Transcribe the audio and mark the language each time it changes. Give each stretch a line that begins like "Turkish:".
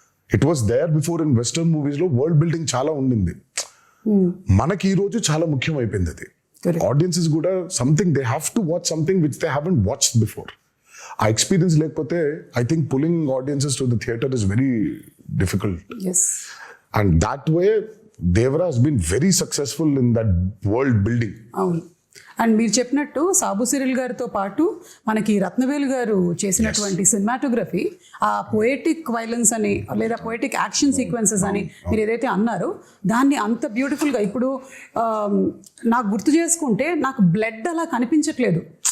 English: it was there before in western movies లో world building
Telugu: చాలా ఉండింది. మనకి ఈ రోజు చాలా ముఖ్యం అయిపోయింది అది.
English: audiences
Telugu: కూడా
English: Something they have to watch something which they haven't watched before.
Telugu: ఆ ఎక్స్పీరియన్స్ లేకపోతే
English: I think pulling audiences to the theatre is very difficult. And that way Devara has been very successful in that world building.
Telugu: అవును. And మీరు చెప్పినట్టు Sabu Cyril గారితో పాటు మనకి రత్నవేలు గారు చేసినటువంటి సినిమాటోగ్రఫీ, ఆ పోయెటిక్ వైలెన్స్ అని లేదా పోయెటిక్ యాక్షన్ సీక్వెన్సెస్ అని మీరు ఏదైతే అన్నారో, దాన్ని అంత బ్యూటిఫుల్గా ఇప్పుడు నాకు గుర్తు చేసుకుంటే నాకు బ్లడ్ అలా కనిపించట్లేదు.